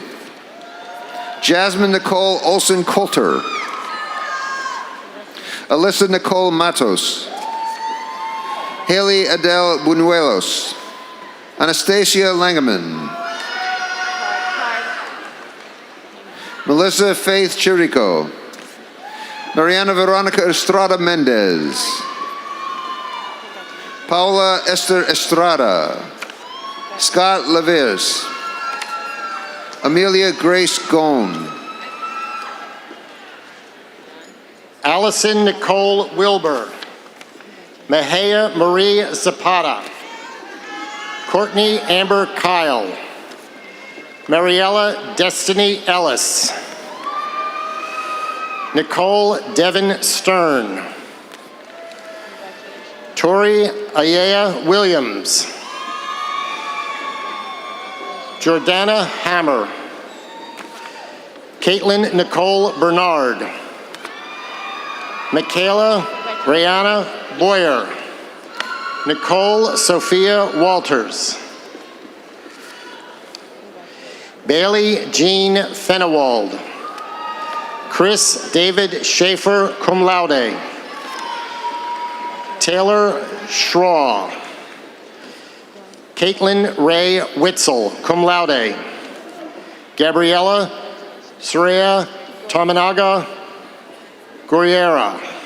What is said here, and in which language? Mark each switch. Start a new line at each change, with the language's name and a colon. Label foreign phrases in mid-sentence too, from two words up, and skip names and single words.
English: Jasmine Nicole Olson Coulter. Alyssa Nicole Matos. Haley Adele Buñuelos. Anastasia Langeman. Melissa Faith Chirico. Mariana Veronica Estrada Mendez. Paula Esther Estrada. Scott Laviers. Amelia Grace Gone. Allison Nicole Wilbur. Mejia Marie Zapata. Courtney Amber Kyle. Mariella Destiny Ellis. Nicole Devin Stern. Tori Ayaya Williams. Jordana Hammer. Caitlin Nicole Bernard. Michaela Brianna Boyer. Nicole Sophia Walters. Bailey Jean Fenewald. Chris David Schaefer,
Latin: cum laude.
English: Taylor Schraw. Caitlin Ray Witzel,
Latin: cum laude.
English: Gabriella Soraya Tominaga Guerrera.